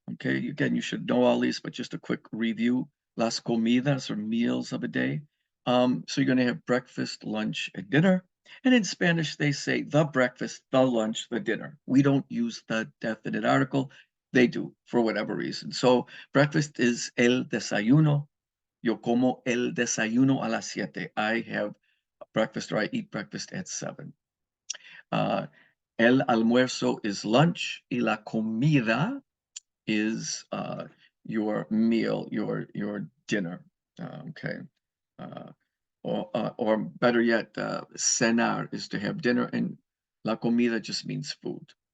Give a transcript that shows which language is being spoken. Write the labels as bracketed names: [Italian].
[English] Okay, again, you should know all these, but just a quick review. [Spanish] Las comidas, [English] or meals of a day. So you're going to have breakfast, lunch, and dinner. And in Spanish, they say the breakfast, the lunch, the dinner. We don't use the definite article. They do, for whatever reason. So breakfast is el desayuno. [Spanish] Yo como el desayuno a las 7. [English] I have breakfast, or I eat breakfast at 7. [Spanish] El almuerzo [English] is lunch, [Spanish] y la comida [English] is your meal, your dinner. Okay, or better yet, cenar is to have dinner, and la comida just means food.